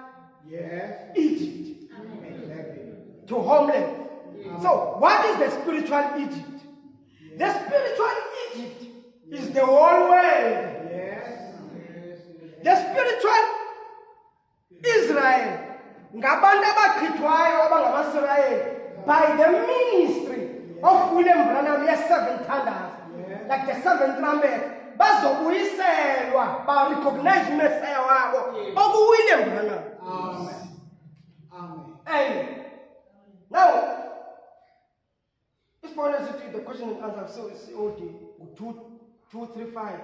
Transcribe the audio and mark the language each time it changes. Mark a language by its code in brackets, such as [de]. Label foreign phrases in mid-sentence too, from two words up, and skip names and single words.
[en] Yes. Egypt Exactly. to homeland. So, what is the spiritual Egypt? The spiritual Egypt is the whole world. Yes. The spiritual Israel, [zu] ngabantu abachithwayo abangamaSirayeli, [en] by the ministry of William Branham, yes, 7 thunders, like the 7th trumpet, [zu] bazobuyiselwa, ba [en] recognize Messiah [zu] wabo, oku [en] William Branham. Amen. Amen. And now, this point is the question and answer, so it's COD 2, 3, 5.